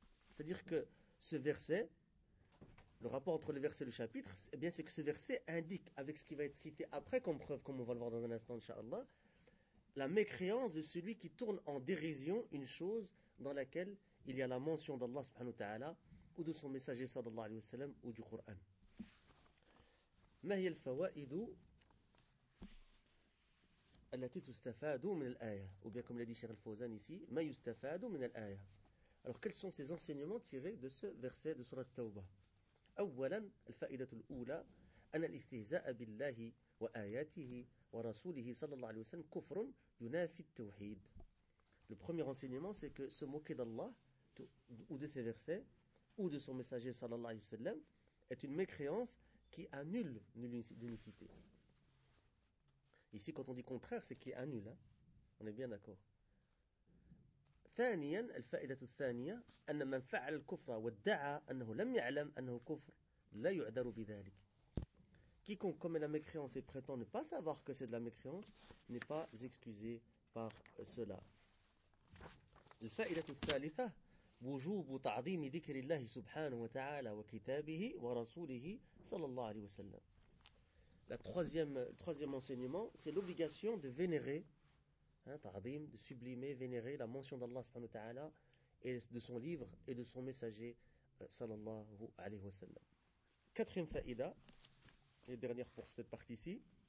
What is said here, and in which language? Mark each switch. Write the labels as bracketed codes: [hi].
[fr] C'est-à-dire que ce verset, le rapport entre le verset et le chapitre, eh bien, c'est que ce verset indique, avec ce qui va être cité après comme preuve, comme on va le voir dans un instant, inshallah, la mécréance de celui qui tourne en dérision une chose dans laquelle il y a la mention d'Allah subhanahu wa ta'ala ou de son messager sallallahu alayhi wa sallam ou du Coran. [ar] Mahiyal fawa'idu allati tustafadu min al-aya. [fr] Ou bien comme l'a dit Cheikh Al-Fawzan ici, [ar] ma yustafadu min al-aya. [fr] Alors, quels sont ces enseignements tirés de ce verset de Surat Tawbah? [ar] أولاً الفائدة الأولى أن الاستهزاء بالله وآياته ورسوله صلى الله عليه وسلم كفر ينافي التوحيد. [fr] Le premier enseignement, c'est que se moquer d'Allah ou de ses versets ou de son messager صلى الله عليه وسلم est une mécréance qui annule l'unicité. Ici, quand on dit contraire, c'est qui annule. Hein? On est bien d'accord. [ar] ثانيا الفائدة الثانية أن من فعل الكفر وادعى أنه لم يعلم أنه كفر لا يعذر بذلك. [fr] Quiconque commet la mécréance et prétend ne pas savoir que c'est de la mécréance n'est pas excusé par cela. [ar] الفائدة الثالثة وجوب تعظيم ذكر الله سبحانه وتعالى وكتابه ورسوله صلى الله عليه وسلم. [fr] Le troisième enseignement, c'est l'obligation de vénérer, ta'zim, de sublimer, vénérer la mention d'Allah subhanahu wa ta'ala et de son livre et de son messager sallallahu alayhi wa sallam. Quatrième faïda, et dernière pour cette partie-ci.